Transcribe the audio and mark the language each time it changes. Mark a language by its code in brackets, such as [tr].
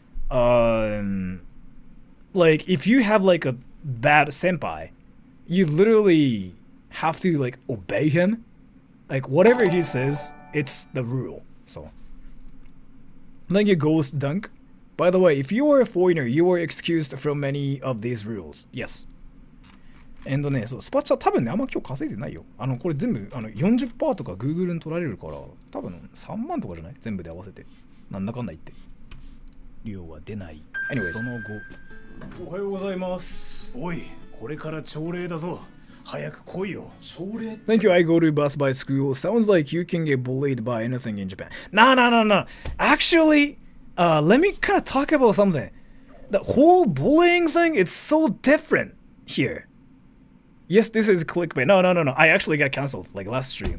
[en] Like if you have like a bad senpai, you literally have to like obey him. Like whatever he says, it's the rule. So thank you, Ghost Dunk. By the way, if you are a foreigner, you are excused from many of these rules. Yes. [ja] ね、そうスパチャ多分ねあんま今日稼いでないよ。これ全部40% とか Google に取られるから多分3万とかじゃない？全部で合わせてなんだかんだ言って量は出ない。 [en] Anyway、 [ja] その後おはようございます。おい、これから朝礼だぞ。早く来いよ。朝礼。 [en] Thank you. I go to bus by school. Sounds like you can get bullied by anything in Japan. No. Actually, let me kind of talk about something. The whole bullying thing is so different here. Yes, this is clickbait. No. I actually got cancelled like last stream.